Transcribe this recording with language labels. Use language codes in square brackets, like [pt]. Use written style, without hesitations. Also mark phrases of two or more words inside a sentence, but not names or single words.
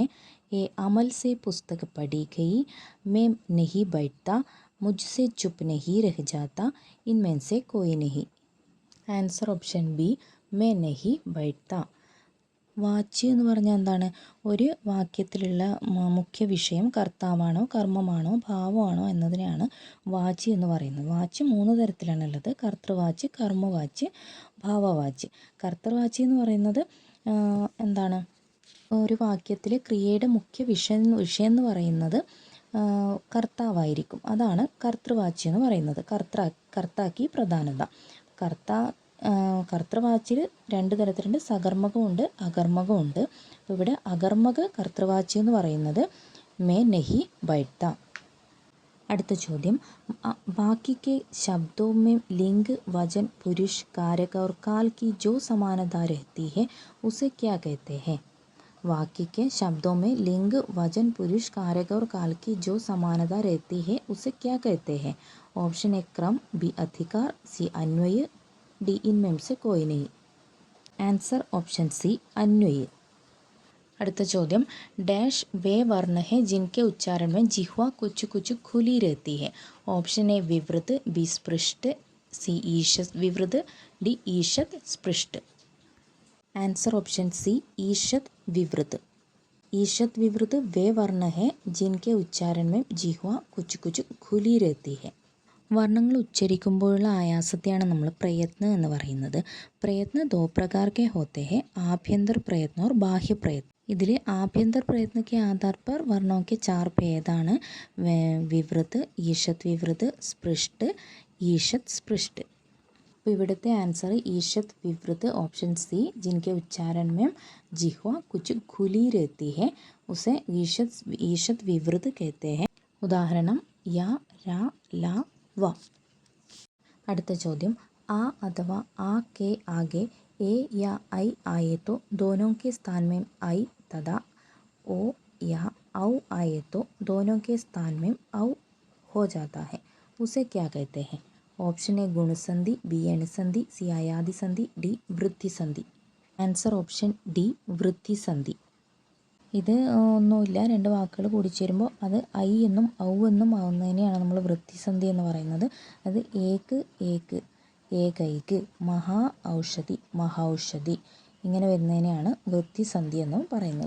[hi] ए अमल से पुस्तक पढ़ी गई, मैं नहीं बैठता, मुझसे चुप नहीं रह जाता, इनमें से कोई नहीं. [en] Answer option B, [hi] मैं नहीं बैठता. [ml] വാച്ച് എന്ന് പറഞ്ഞാൽ എന്താണ്? ഒരു വാക്യത്തിലുള്ള മുഖ്യ വിഷയം കർത്താവാണോ കർമ്മമാണോ ഭാവമാണോ എന്നതിനെയാണ് വാച്ച് എന്ന് പറയുന്നത്. വാച്ച് 3 തരത്തിലാണുള്ളത്: കർത്തൃവാച്ച്, കർമ്മവാച്ച്, ഭാവവാച്ച്. കർത്തൃവാച്ച് എന്ന് പറയുന്നത് എന്താണ്? ഒരു വാക്യത്തിൽ ക്രിയയുടെ മുഖ്യ വിഷയം എന്ന് പറയുന്നത് കർത്താവായിരിക്കും. അതാണ് കർത്തൃവാച്ച് എന്ന് പറയുന്നത്. കർത്താക്കി പ്രധാനത. കർത്തൃവാച്ചിൽ 2 തരത്തിലുണ്ട്: സകർമ്മകമുണ്ട്, അകർമ്മകമുണ്ട്. അപ്പോൾ ഇവിടെ അകർമ്മക കർത്തൃവാച്ചി എന്ന് പറയുന്നത് [hi] मैं नहीं बैठता. [ml] അടുത്ത ചോദ്യം, [hi] ബാക്കി के शब्दों में लिंग, वचन, पुरुष, कारक और काल की जो समानता रहती है उसे क्या कहते हैं? वाक्य के शब्दों में लिंग, वचन, पुरुष, कारक और काल की जो समानता रहती है उसे क्या कहते हैं? ऑप्शन ए क्रम, बी अधिकार, सी अन्वय, डी इनमें से कोई नहीं. [en] Answer option C, [ml] अन्वय. അടുത്ത ചോദ്യം, [hi] डैश वे वर्ण है जिनके उच्चारण में जिह्वा कुछ कुछ खुली रहती है. ऑप्शन ए विवृत, बी स्पृष्ट, सी ईषत् विवृत, डी ईषत् स्पृष्ट. [en] Answer option C, [hi] ईषत् विवृत. ईषत् विवृत वे वर्ण है जिनके उच्चारण में जिह्वा कुछ कुछ खुली रहती है. [ml] വർണ്ണങ്ങൾ ഉച്ചരിക്കുമ്പോഴുള്ള ആയാസത്തെയാണ് നമ്മൾ പ്രയത്ന എന്ന് പറയുന്നത്. [hi] प्रयत्न दो प्रकार के होते हे, आभ्यंतर प्रयत्न और बाह्य प्रयत्न. ഇതിൽ आभ्यंतर प्रयत्न के आधार पर वर्णों के 4 भेदाണ്: विवृत, ईषत् विवृत, स्पृष्ट, ईषत् स्पृष्ट. [ml] അപ്പോൾ ഇവിടുത്തെ ആൻസർ [hi] ईषत् विवृत, [en] option C. [hi] जिनके उच्चारण में जिह्वा कुछ खुली रहती है उसे ईषत् विवृत कहते हैं. ഉദാഹരണം य, र, ल, व. [ml] അടുത്ത ചോദ്യം, [hi] आ अथवा आ के आगे ए या आई आए तो दोनों के स्थान में आई तथा ओ या औ आए तो दोनों के स्थान में औ हो जाता है, उसे क्या कहते हैं? ऑप्शन ए गुण संधि, बी अण संधि, सी आयादि संधि, डी वृद्धि संधि. [en] Answer option D, [hi] वृद्धि संधि. [ml] ഇത് ഒന്നുമില്ല, 2 വാക്കുകൾ കൂടിച്ചേരുമ്പോൾ അത് ഐ എന്നും ഔ എന്നും ആവുന്നതിനെയാണ് നമ്മൾ വൃദ്ധിസന്ധി എന്ന് പറയുന്നത്. അത് [hi] एक एक, एकैक, महा औषधि, महौषधि, [ml] ഇങ്ങനെ വരുന്നതിനെയാണ് വൃദ്ധിസന്ധി എന്നും പറയുന്നത്.